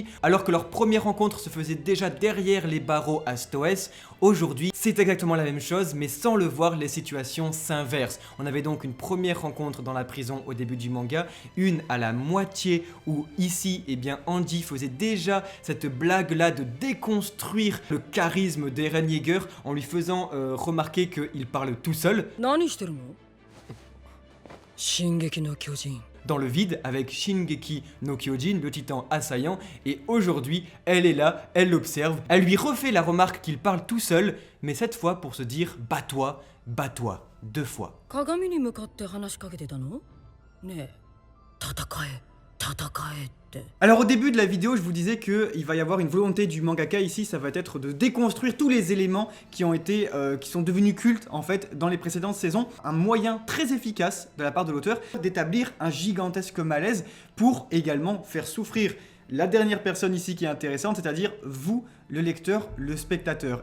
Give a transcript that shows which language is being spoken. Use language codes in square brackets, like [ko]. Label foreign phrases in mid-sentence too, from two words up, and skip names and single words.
[fr] Alors que leur première rencontre se faisait déjà derrière les barreaux à Stoès, aujourd'hui c'est exactement la même chose, mais sans le voir, les situations s'inversent. On avait donc une première rencontre dans la prison au début du manga, une à la moitié où ici, eh bien, Andy faisait déjà cette blague là de déconstruire le charisme d'Eren Yeager en lui faisant remarquer qu'il parle tout seul. [ja] 何してるの？進撃の巨人。 [fr] Dans le vide avec Shingeki no Kyojin, le titan assaillant, et aujourd'hui, elle est là, elle l'observe, elle lui refait la remarque qu'il parle tout seul, mais cette fois pour se dire « bats-toi, bats-toi », 2 fois. [ja] 鏡に向かって話しかけてたの？ねえ、戦え、戦えって。 [fr] Alors au début de la vidéo, je vous disais qu'il va y avoir une volonté du mangaka ici, ça va être de déconstruire tous les éléments qui sont devenus cultes en fait dans les précédentes saisons. Un moyen très efficace de la part de l'auteur d'établir un gigantesque malaise pour également faire souffrir la dernière personne ici qui est intéressante, c'est-à-dire vous, le lecteur, le spectateur.